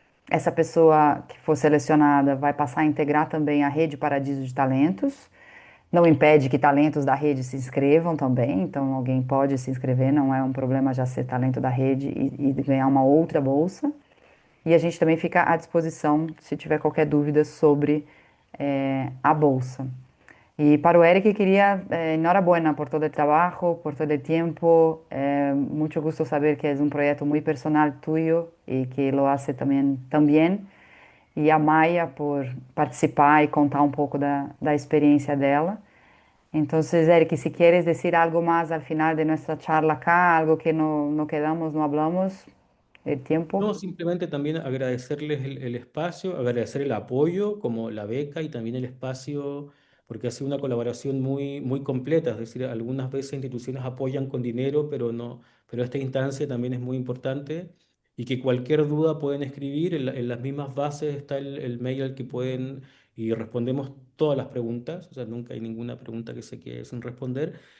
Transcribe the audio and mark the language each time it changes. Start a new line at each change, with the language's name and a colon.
Portuguese: Essa pessoa que for selecionada vai passar a integrar também a Rede Paradiso de Talentos. Não impede que talentos da rede se inscrevam também, então alguém pode se inscrever, não é um problema já ser talento da rede e ganhar uma outra bolsa. E a gente também fica à disposição se tiver qualquer dúvida sobre a bolsa.
Spanish: Y para Eric quería, enhorabuena por todo el trabajo, por todo el tiempo. Mucho gusto saber que es un proyecto muy personal tuyo y que lo hace también tan bien.
Portuguese: e a Maia por participar e contar um pouco da experiência dela. Então,
Spanish: Eric, si quieres decir algo más al final de nuestra charla acá, algo que no quedamos, no hablamos, el tiempo. No, simplemente también agradecerles el espacio, agradecer el apoyo como la beca y también el espacio, porque ha sido una colaboración muy completa, es decir, algunas veces instituciones apoyan con dinero, pero no, pero esta instancia también es muy importante y que cualquier duda pueden escribir, en las mismas bases está el mail al que pueden y respondemos todas las preguntas, o sea, nunca hay ninguna pregunta que se quede sin responder.